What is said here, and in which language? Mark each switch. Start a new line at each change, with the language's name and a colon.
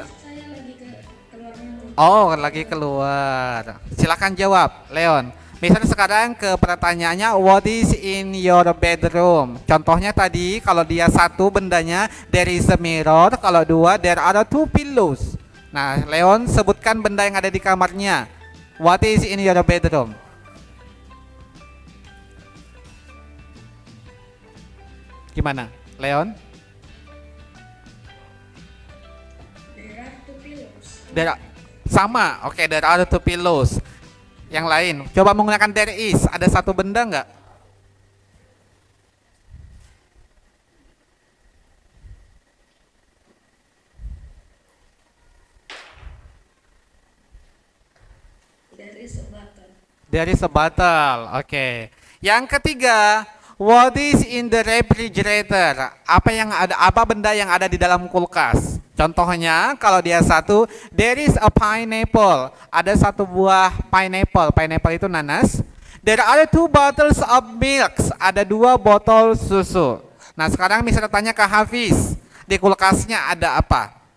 Indonesian: Saya lagi keluarnya. oh lagi keluar. Silakan jawab, Leon. Mister sekarang ke pertanyaannya,
English: what is in your bedroom?
Indonesian: Contohnya tadi, kalau dia satu bendanya,
English: there is a mirror.
Indonesian: Kalau dua,
English: there are two pillows.
Indonesian: Nah, Leon sebutkan benda yang ada di kamarnya.
English: What is in your bedroom?
Indonesian: Gimana, Leon?
English: There are two pillows.
Indonesian: Sama, oke,
English: there are two pillows.
Indonesian: Yang lain, coba menggunakan there is. Ada satu benda nggak?
English: There is a button. There is a bottle, oke.
Indonesian: Yang ketiga,
English: what is in the refrigerator?
Indonesian: Apa benda yang ada di dalam kulkas? Contohnya, kalau dia satu,
English: there is a pineapple.
Indonesian: Ada satu buah pineapple. Pineapple itu nanas.
English: There are two bottles of milk.
Indonesian: Ada dua botol susu. Nah, sekarang misalnya tanya ke Hafiz, di kulkasnya ada apa?